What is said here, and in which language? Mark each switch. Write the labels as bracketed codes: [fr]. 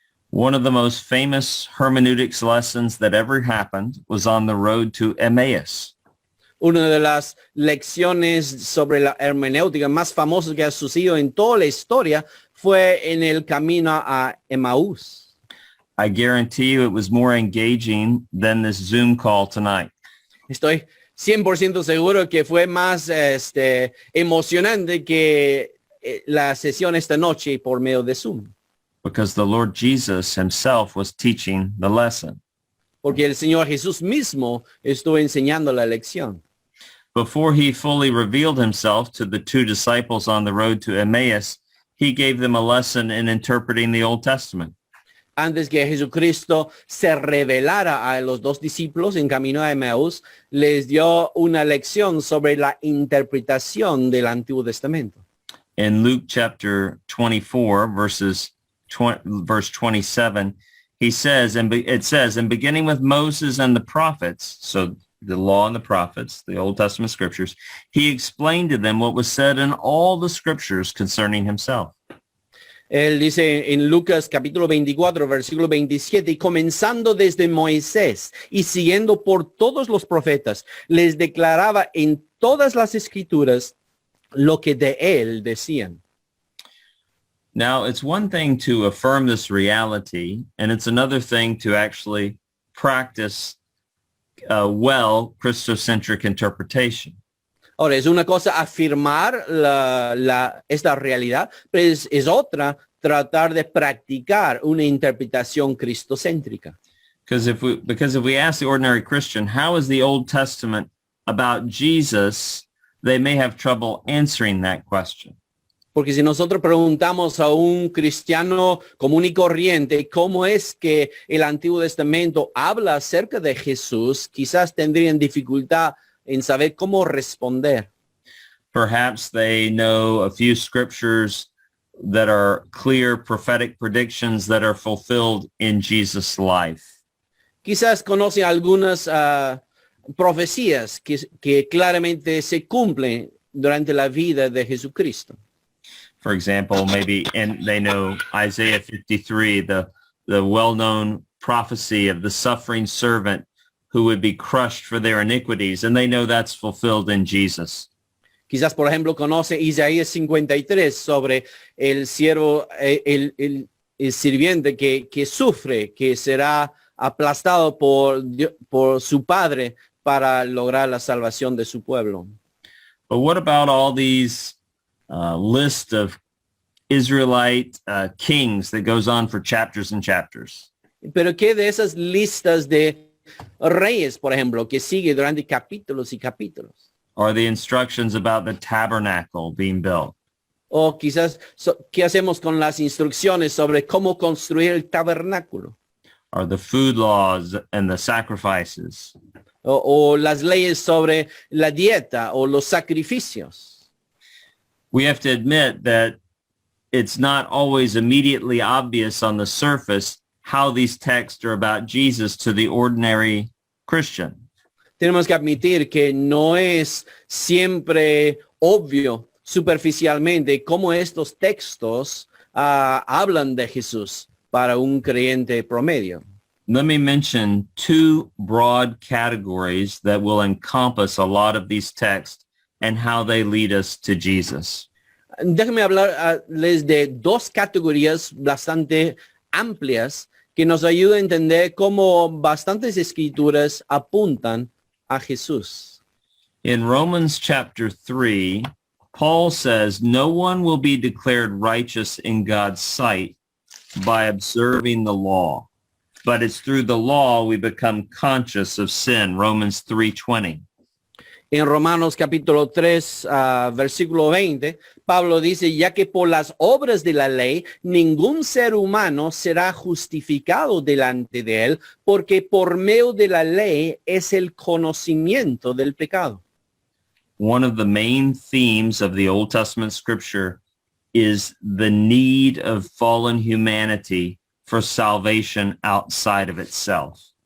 [en] One of the most famous hermeneutics lessons that ever happened was on the road to Emmaus. [es] Una de las lecciones sobre la hermenéutica más famosas que ha sucedido en toda la historia fue en el camino a Emaús. [en] I guarantee you it was more engaging than this Zoom call tonight. [es] Estoy 100% seguro que fue más emocionante que la sesión esta noche por medio de Zoom. [en] Because the Lord Jesus himself was teaching the lesson. [es] Porque el Señor Jesús mismo estuvo enseñando la lección. [en] Before he fully revealed himself to the two disciples on the road to Emmaus, he gave them a lesson in interpreting the Old Testament. [es] Antes que Jesucristo se revelara a los dos discípulos en camino a Emaús, les dio una lección sobre la interpretación del Antiguo Testamento. [en] In Luke chapter 24, verse 27, it says, in beginning with Moses and the prophets, so the law and the prophets, the Old Testament scriptures, he explained to them what was said in all the scriptures concerning himself. [es] Él dice en Lucas capítulo 24, versículo 27, y comenzando desde Moisés y siguiendo por todos los profetas, les declaraba en todas las escrituras lo que de él decían. [en] Now, it's one thing to affirm this reality, and it's another thing to actually practice well Christocentric interpretation. [es] Ahora, es una cosa afirmar esta realidad, pero es otra tratar de practicar una interpretación cristocéntrica. [en] Because if we ask the ordinary Christian, how is the Old Testament about Jesus, they may have trouble answering that question. [es] Porque si nosotros preguntamos a un cristiano común y corriente cómo es que el Antiguo Testamento habla acerca de Jesús, quizás tendrían dificultad en saber cómo responder. [en] Perhaps they know a few scriptures that are clear prophetic predictions that are fulfilled in Jesus' life. [es] Quizás conocen algunas profecías que claramente se cumplen durante la vida de Jesucristo. [en] For example, they know Isaiah 53, the well-known prophecy of the suffering servant who would be crushed for their iniquities, and they know that's fulfilled in Jesus. [es] Quizás, por ejemplo, conoce Isaías 53 sobre el siervo, el sirviente que sufre, que será aplastado por su padre para lograr la salvación de su pueblo. [en] But what about all these list of Israelite kings that goes on for chapters and chapters? [es] Pero ¿qué de esas listas de reyes, por ejemplo, que sigue durante capítulos y capítulos? [en] Or the instructions about the tabernacle being built? [es] O quizás, ¿qué hacemos con las instrucciones sobre cómo construir el tabernáculo? [en] Or the food laws and the sacrifices? [es] O las leyes sobre la dieta o los sacrificios. [en] We have to admit that it's not always immediately obvious on the surface how these texts are about Jesus to the ordinary Christian. [es] Tenemos que admitir que no es siempre obvio superficialmente cómo estos textos hablan de Jesús para un creyente promedio. [en] Let me mention two broad categories that will encompass a lot of these texts and how they lead us to Jesus. [es] Déjenme hablarles de dos categorías bastante amplias que nos ayudan a entender cómo bastantes escrituras apuntan a Jesús. [en] In Romans chapter 3, Paul says, no one will be declared righteous in God's sight by observing the law, but it's through the law we become conscious of sin. Romans 3:20. [es] En Romanos capítulo 3, versículo 20, Pablo dice, ya que por las obras de la ley, ningún ser humano será justificado delante de él, porque por medio de la ley es el conocimiento del pecado. [en] One of the main themes of the Old Testament scripture is the need of fallen humanity for salvation outside of itself.